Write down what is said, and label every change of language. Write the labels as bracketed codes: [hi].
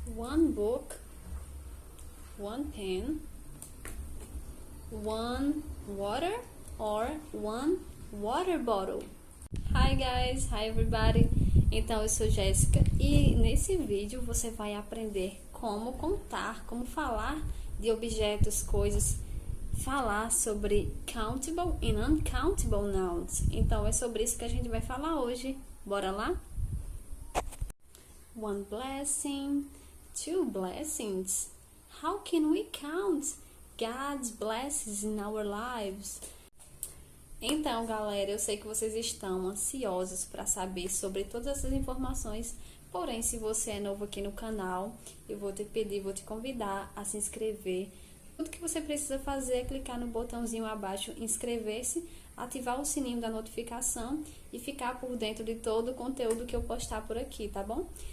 [en] one book, one pen, one water or one water bottle. Hi guys, hi everybody. [pt] Então eu sou Jéssica e nesse vídeo você vai aprender como contar, como falar de objetos, coisas, falar sobre countable and uncountable nouns. Então é sobre isso que a gente vai falar hoje. Bora lá? [en] One blessing, two blessings. How can we count God's blessings in our lives? [pt] Então, galera, eu sei que vocês estão ansiosos para saber sobre todas essas informações, porém, se você é novo aqui no canal, eu vou te pedir, vou te convidar a se inscrever. Tudo que você precisa fazer é clicar no botãozinho abaixo, inscrever-se, ativar o sininho da notificação e ficar por dentro de todo o conteúdo que eu postar por aqui, tá bom?